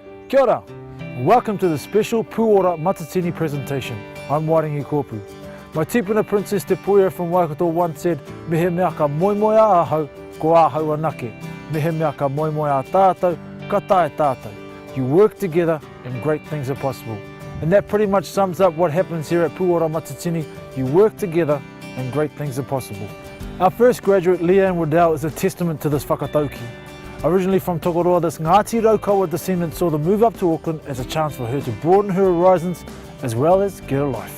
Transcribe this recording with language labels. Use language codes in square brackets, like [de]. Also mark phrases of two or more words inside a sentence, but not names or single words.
[mi] Kia ora. [en] Welcome to the special Ora Matatini presentation. I'm Waddell Kopu. My tipuna Princess Te Puia from Waikato once said, [mi] "Mehe mea ka moimoia ahau, ko ahau anake. Mehe mea ka moimoia tātou, ka tae tātou." [en] You work together and great things are possible. And that pretty much sums up what happens here at Ora Matatini. You work together and great things are possible. Our first graduate, Waddell, is a testament to this whakatauki. Originally from Tokoroa, this Ngāti Raukawa descendant saw the move up to Auckland as a chance for her to broaden her horizons as well as get a life.